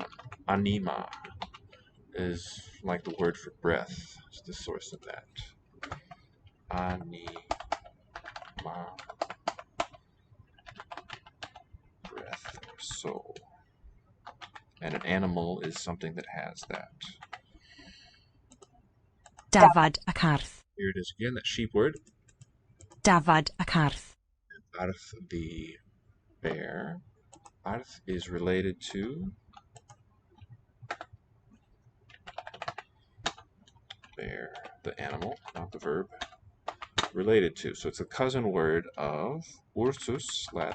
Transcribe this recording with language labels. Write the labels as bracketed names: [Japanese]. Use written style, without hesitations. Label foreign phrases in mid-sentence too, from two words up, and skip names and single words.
[English] Anima is like the word for breath. It's the source of that. Anima. Breath or soul. And an animal is something that has that. [Welsh] Dafad ac arth. [English] Here it is again, that sheep word. [Welsh] Dafad ac arth. Arth, [English] the bear. Arth is related to bear, the animal, not the verb. Related to. So it's a cousin word of ursus, Latin.